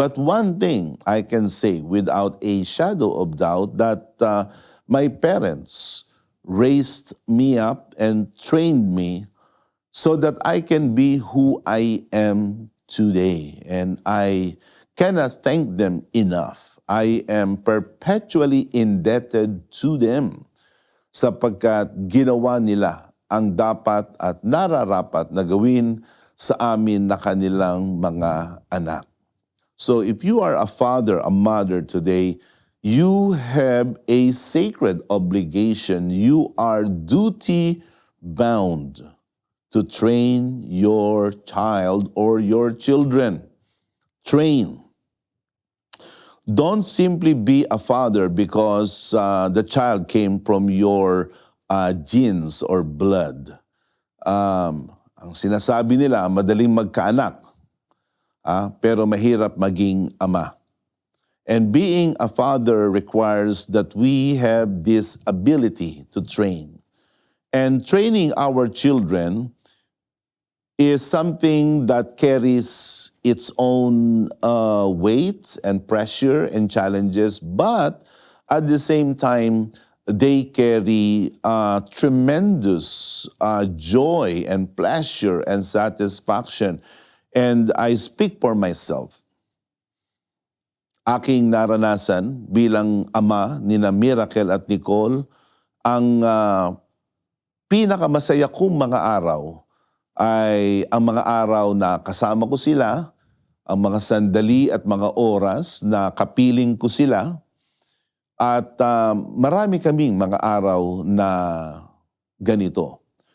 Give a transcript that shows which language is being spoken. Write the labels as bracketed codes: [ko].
[en] But one thing I can say without a shadow of doubt, that my parents raised me up and trained me so that I can be who I am today. And I cannot thank them enough. I am perpetually indebted to them [tl] sapagkat ginawa nila ang dapat at nararapat na gawin sa amin na kanilang mga anak. [en] So if you are a father, a mother today, you have a sacred obligation. You are duty bound to train your child or your children. Train. Don't simply be a father because the child came from your genes or blood. [tl] Ang sinasabi nila, madaling magkaanak, pero mahirap maging ama. [en] And being a father requires that we have this ability to train. And training our children is something that carries its own weight and pressure and challenges, but at the same time, they carry tremendous joy and pleasure and satisfaction. And I speak for myself. [tl] Aking naranasan bilang ama nina Miracle at Nicole, ang pinakamasaya kong mga araw ay ang mga araw na kasama ko sila, ang mga sandali at mga oras na kapiling ko sila, at marami kaming mga araw na ganito.